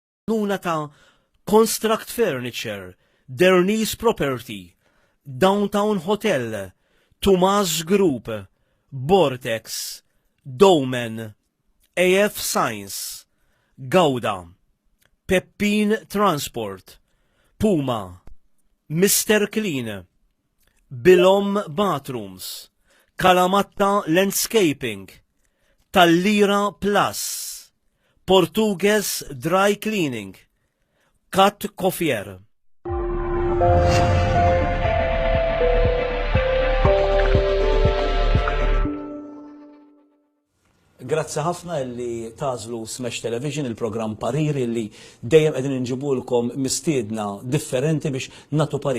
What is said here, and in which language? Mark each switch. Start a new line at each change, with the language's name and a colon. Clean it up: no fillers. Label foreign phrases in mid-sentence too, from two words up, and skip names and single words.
Maltese: Nuna ta' Construct Furniture, Derni's Property, Downtown Hotel, Tomas Group, Vortex, Domen, AF Science, Gouda, Peppin Transport, Puma, Mr. Clean, Bilom Bathrooms, Kalamatta Landscaping, Tallira Plus, Portuguese Dry Cleaning, Cat Coffier. Grazzi ħafna li tażlu Smash Television, il-programm Pariri li dejjem qegħdin inġibulkom mistiedna differenti biex nagħtu pariri.